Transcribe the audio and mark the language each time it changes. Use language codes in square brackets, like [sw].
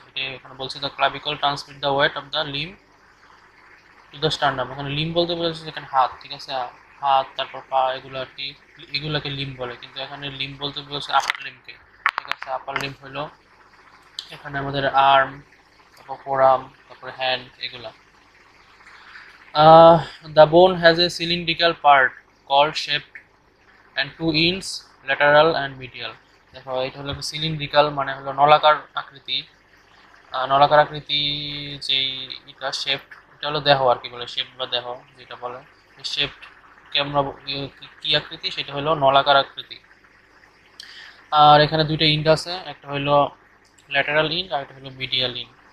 [bn] এটা এখানে বলছে [en] The clavicle transmit the weight of the limb to the sternum. [bn] এখানে লিম বলতে বলেছে এখানে হাত, ঠিক আছে, হাত তারপর পা, এগুলো আর কি, এগুলাকে লিম বলে, কিন্তু এখানে লিম বলতে বলেছে আপার লিমকে। ঠিক আছে, আপার লিম হলো এখানে আমাদের আর্ম, তারপর ফোরআর্ম, তারপর হ্যান্ড, এগুলা। [en] The bone has a cylindrical part called shaft and two ends lateral and medial. [bn] দেখো এটা হলো সিলিন্ড্রিক্যাল, মানে হলো নলাকার আকৃতি। নলাকার আকৃতি যেই এটা শেফট, এটা হলো দেহ আর কি বলে, শেফট বা দেহ যেটা বলে। শেফট কে আমরা কি আকৃতি, সেটা হলো নলাকার আকৃতি। আর এখানে দুইটা ইন্ড আছে, একটা হলো ল্যাটারাল ইন্ড আর একটা হলো মিডিয়াল ইন্ড।